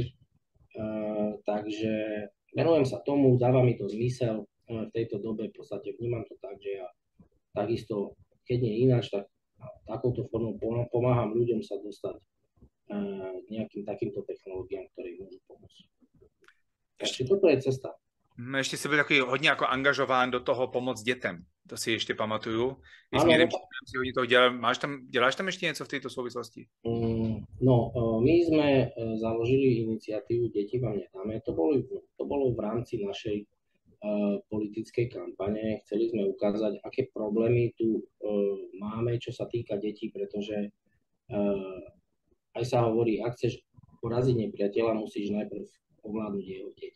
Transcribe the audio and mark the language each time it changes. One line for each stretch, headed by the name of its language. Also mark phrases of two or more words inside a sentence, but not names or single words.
Slovak: Takže venujem sa tomu, dáva mi to zmysel. V tejto dobe v podstate vnímam to tak, že ja takisto, keď nie ináč, tak takouto formou pomáham ľuďom sa dostať nejakým takýmto technológiám, ktoré im môžu pomôcť. Takže toto je cesta.
Czech: Ještě jsi byl takový hodně jako angažován do toho pomoc dětem. To si ještě pamatuju.
Slovak: Áno,
Czech: Si hodně toho dělal. Děláš tam ještě něco v této souvislosti?
Slovak: No, my sme založili iniciatívu Deti vám nedáme. To bolo v rámci našej politickej kampane. Chceli sme ukázať, aké problémy tu máme, čo sa týka detí, pretože aj sa hovorí, ak chceš poraziť nepriateľa, musíš najprv ovládnuť jeho deti.